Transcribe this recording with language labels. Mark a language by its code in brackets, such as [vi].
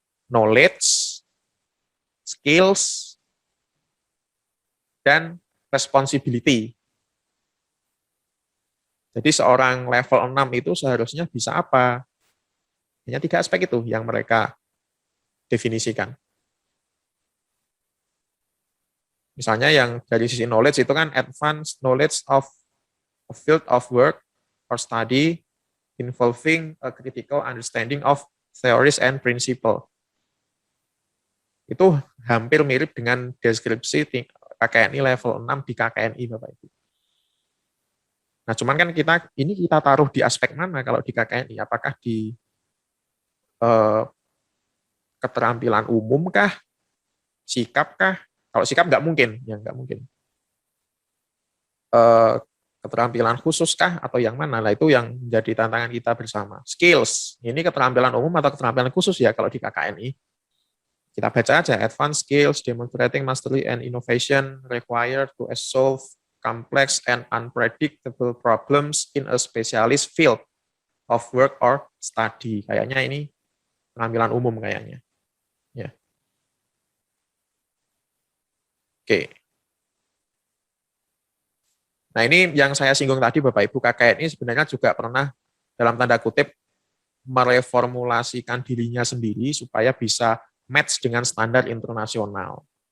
[en] Knowledge, skills, dan responsibility. [id] Jadi seorang level 6 itu seharusnya bisa apa? Hanya 3 aspek itu yang mereka definisikan. Misalnya yang dari sisi knowledge itu kan [en] advanced knowledge of a field of work or study involving a critical understanding of theories and principle. [id] Itu hampir mirip dengan deskripsi KKNI level 6 di KKNI Bapak Ibu. Nah, cuman kan kita taruh di aspek mana kalau di KKNI? Apakah di keterampilan umum kah? Sikap kah? Kalau sikap nggak mungkin, ya nggak mungkin. Keterampilan khusus kah atau yang mana? Nah, itu yang menjadi tantangan kita bersama. Skills, ini keterampilan umum atau keterampilan khusus ya kalau di KKNI? Kita baca aja, [en] advanced skills demonstrating mastery and innovation required to solve complex and unpredictable problems in a specialist field of work or study. [id] Kayaknya ini pengambilan umum kayaknya. Ya. Oke. Nah, ini yang saya singgung tadi Bapak Ibu, KKNI sebenarnya juga pernah dalam tanda kutip mereformulasikan dirinya sendiri supaya bisa match dengan standar internasional.